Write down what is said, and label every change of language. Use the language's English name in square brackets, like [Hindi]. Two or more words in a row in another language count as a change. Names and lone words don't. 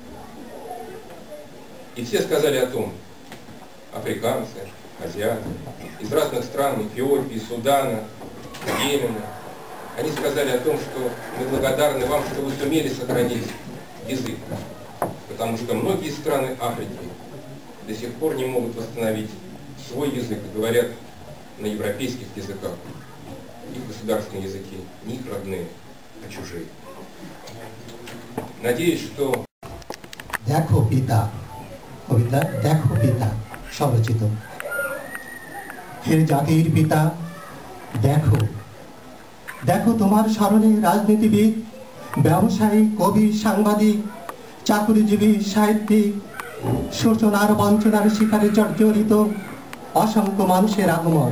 [Russian] И все сказали о том, африканцы, азиаты, из разных стран, Эфиопии, Судана, Йемена, они сказали о том, что мы благодарны вам, что вы сумели сохранить язык, потому что многие страны Африки до сих пор не могут восстановить свой язык и говорят на европейских языках. Их государственные языки не их родные, а чужие. Надеюсь, что... [Bangla] দেখো পিতা, কবিতা দেখো পিতা স্বরচিত। হে জাতির পিতা, দেখো দেখো তোমার স্মরণে রাজনীতিবিদ, ব্যবসায়ী, কবি, সাংবাদিক, চাকরিজীবী, সাহিত্যিক, শোষণার বঞ্চনার শিকারে জর্জরিত অসংখ্য মানুষের আগমন।